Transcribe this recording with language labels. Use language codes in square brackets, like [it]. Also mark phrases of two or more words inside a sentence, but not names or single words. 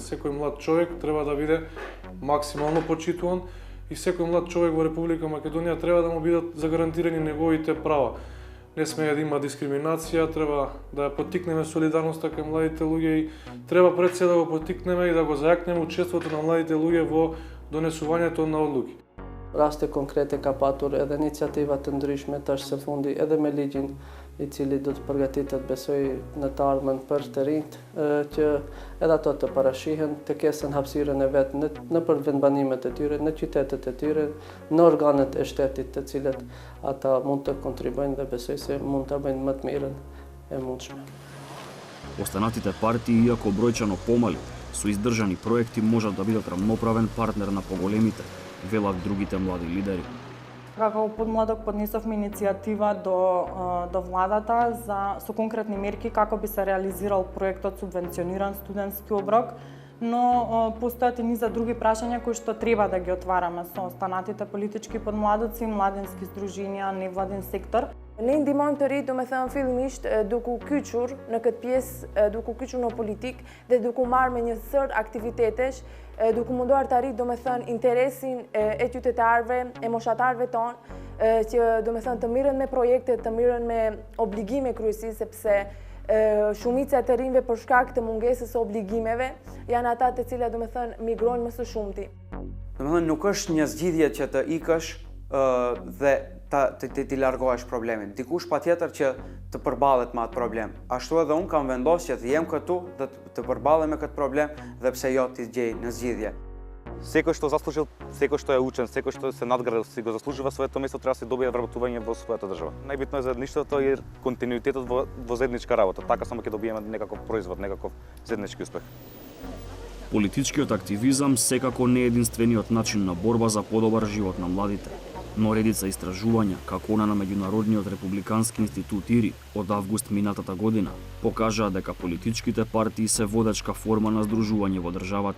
[mk] Секој млад човек треба да биде максимално почитуван и секој млад човек во Република Македонија треба да му бидат загарантирани неговите права. Не смее да има дискриминација, треба да ја поттикнеме солидарноста кај младите луѓе и треба пред се да го поттикнеме и да го зајакнеме учеството на младите луѓе во донесувањето на одлуки. [sq] Raste konkrete ka patur edhe iniciativa të ndryshme tash së fundi edhe me ligjin i cili do të përgatitet besoj në të ardhmen për të rinjt që edhe ato të parashihen, të kesin hapësirën e vet në për vendbanimet e tyre, në qytetet e tyre, në organet e shtetit të cilët ata mund të kontribojnë dhe besoj se mund të bëjnë më të mirën e mundshme. [mk] Останатите партии, иако бројчано помали, со издржани проекти можат да бидат рамноправен партнер на поголемите, велат другите млади лидери. Како подмладок поднесовме иницијатива до владата со конкретни мерки како би се реализирал проектот субвенциониран студентски оброк, но постојат и низа други прашања кои што треба да ги отвараме со останатите политички подмладоци, младински здруженија, невладин сектор. [sq] Ne ndihmojmë të rinjt, domethënë fillimisht duke u kyçur në këtë pjesë, duke u kyçur në politik dhe duke u marrë me një sër aktivitetesh, duke munduar të arrit domethënë interesin e qytetarëve, e moshatarëve tonë, që domethënë të mirën me projekte, të mirën me obligime kryesisht, sepse shumica e të rinjve për shkak të mungesës së obligimeve janë ata të cilat domethënë migrojnë më së shumti. Domethënë nuk është një zgjidhje që të ikësh dhe ti largohesh problemin. Dikush patjetër që të përballet me atë problem. Ashtu edhe unë kam vendosur që të jem këtu dhe të përballem me këtë problem dhe pse jo ti gjej në zgjidhje. [mk] Секој што заслужил, секој што е учен, секој што се надградил, си го заслужува своето место, треба да се добие вработување во својата држава. Најбитно е заедништвото и континуитетот во заедничка работа. Така само ќе добиеме некаков производ, некаков заеднички успех. Политичкиот активизам секако не е единствениот начин на борба за подобар живот на младите, но редица истражувања, како она на Меѓународниот републикански институт ИРИ од август минатата година, покажаа дека политичките партии се водачка форма на здружување во државата.